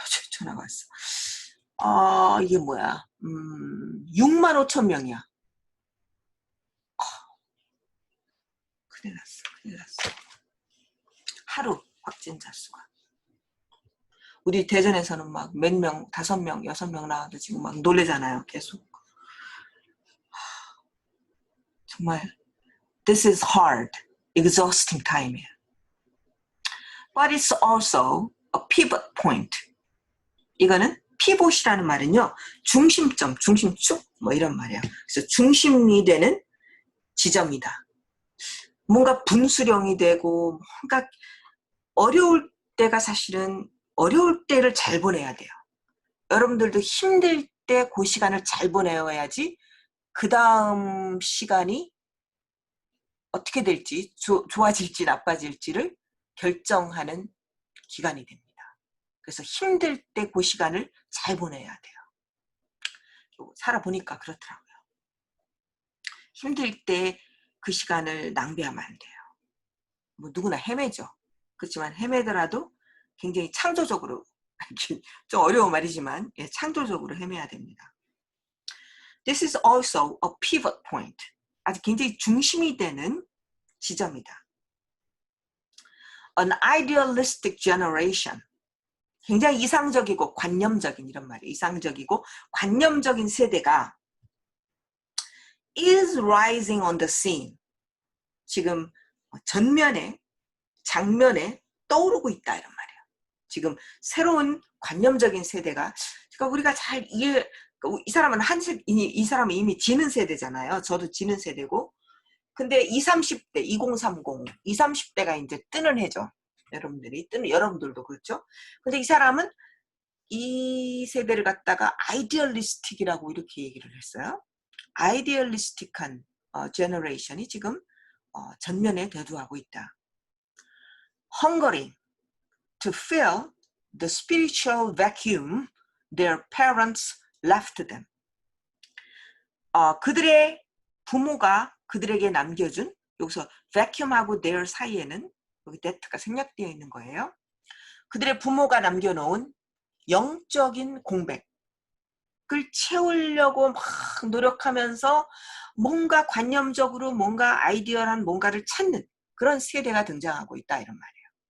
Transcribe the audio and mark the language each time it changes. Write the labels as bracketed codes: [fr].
[ko] 전화가 왔어. 이게 뭐야? 6만 5천 명이야. 큰일 났어. 큰일 났어. 하루 확진자 수가. 우리 대전에서는 막 몇 명, 5명, 6명 나와도 지금 막 놀래잖아요. 계속. 정말 [en] this is hard, exhausting time이에요. But it's also a pivot point. [ko] 이거는 피봇이라는 말은요. 중심점, 중심축 뭐 이런 말이에요. 그래서 중심이 되는 지점이다. 뭔가 분수령이 되고 뭔가 어려울 때가 사실은 어려울 때를 잘 보내야 돼요. 여러분들도 힘들 때 그 시간을 잘 보내야지 그 다음 시간이 어떻게 될지 좋아질지 나빠질지를 결정하는 기간이 됩니다. 그래서 힘들 때 그 시간을 잘 보내야 돼요. 살아보니까 그렇더라고요. 힘들 때 그 시간을 낭비하면 안 돼요. 뭐 누구나 헤매죠. 그렇지만 헤매더라도 굉장히 창조적으로 좀 어려운 말이지만 창조적으로 헤매야 됩니다. [en] This is also a pivot point. [ko] 아주 굉장히 중심이 되는 지점이다. [en] An idealistic generation. [ko] 굉장히 이상적이고 관념적인 이런 말이에요. 이상적이고 관념적인 세대가 [en] is rising on the scene. [ko] 지금 전면에 장면에 떠오르고 있다 이런 말이에요. 지금 새로운 관념적인 세대가 그러니까 우리가 잘 이해 이 사람은 이 사람은 이미 지는 세대잖아요. 저도 지는 세대고 근데 20, 30대 2030, 20, 30대가 이제 뜨는 해죠. 여러분들도 그렇죠. 근데 이 사람은 이 세대를 갖다가 아이디얼리스틱이라고 이렇게 얘기를 했어요. 아이디얼리스틱한 제너레이션이 지금 전면에 대두하고 있다. [en] Hungering to fill the spiritual vacuum their parents left them. [ko] 그들의 부모가 그들에게 남겨준 여기서 vacuum하고 their 사이에는 여기 that가 생략되어 있는 거예요. 그들의 부모가 남겨놓은 영적인 공백을 채우려고 막 노력하면서 뭔가 관념적으로 뭔가 아이디어한 뭔가를 찾는 그런 세대가 등장하고 있다 이런 말이에요.